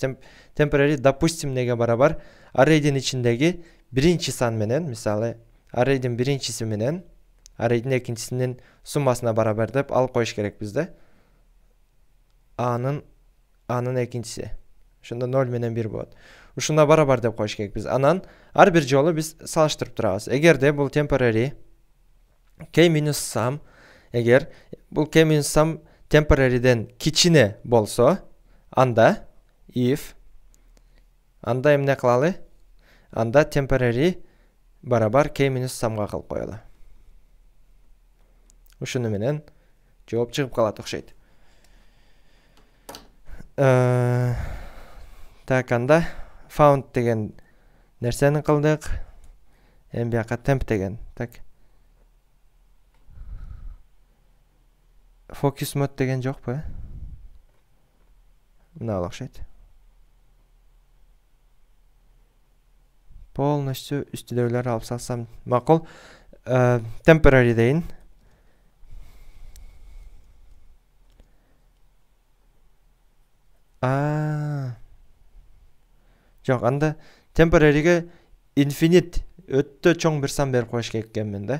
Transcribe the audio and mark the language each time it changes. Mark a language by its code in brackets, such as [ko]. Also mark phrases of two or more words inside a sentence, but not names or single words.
[ky] Temporary допустим неге барабар array'дин ичиндеги биринчи сан менен, мисалы array'дин биринчиси менен array'дин экинчисинин суммасына барабар деп алып коюш керекпиз да. A'нын экинчиси. Ошондо 0 менен 1 болот. Ушуна барабар деп коюш керекпиз. Анан ар бир жолу биз салыштырып турабыз. Эгерде бул [en] temporary K minus sum, [ky] эгер бул [en] K minus sum temporary'ден [ky] кичине болсо, анда if анда эмне кылалы? Анда temporary барабар [en] K minus sumга [ky] кылып коелу. Ушуну менен жооп чыгып калат окшойт. Так, анда found деген нерсени кылдык. Эми бияка temp деген. Так. [en] Focus mode [ky] деген жокпу? Мына окшойт. Полностью үстүдөгүлөрдү алып салсам макул. Temporary дейин. Жок, анда temporary'ге infinite өттө чоң бир сан берип коюш керек экенмин да.